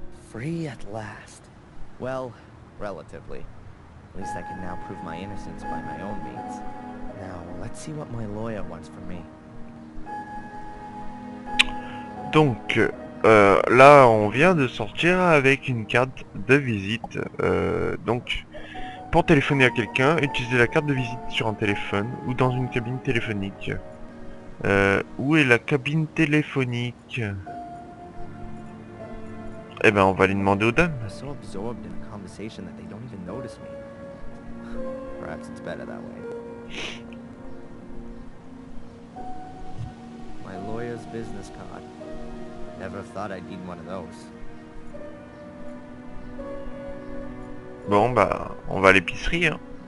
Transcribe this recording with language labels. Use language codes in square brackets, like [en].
[en] Free at last. Well, relatively. At least I can now prove my innocence by my own means. Now, let's see what my lawyer wants from me. [fr] Donc là on vient de sortir avec une carte de visite. Donc pour téléphoner à quelqu'un, utilisez la carte de visite sur un téléphone ou dans une cabine téléphonique. Où est la cabine téléphonique? Eh ben on va aller demander aux dames. [en] I'm so absorbed in a conversation that they don't even notice me. Perhaps it's better that way. My lawyer's business card. Never thought I'd need one of those. [fr] Bon bah on va à l'épicerie hein.